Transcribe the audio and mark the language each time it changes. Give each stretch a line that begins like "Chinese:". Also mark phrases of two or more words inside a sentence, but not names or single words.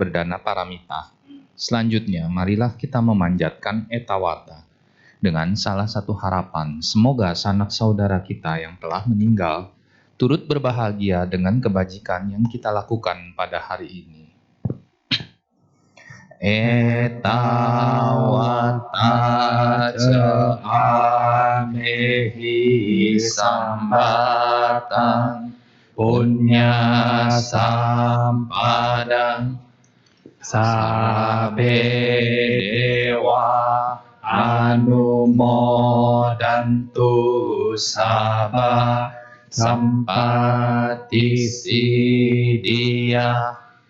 Indonesian: berdana paramita, selanjutnya marilah kita memanjatkan etawata dengan salah satu harapan, semoga sanak saudara kita yang telah meninggal turut berbahagia dengan kebajikan yang kita lakukan pada hari ini.
Pali: Etawata ca amehi sambatang punya sampadang sabe dewa anumodantu sabba sampati siddhya.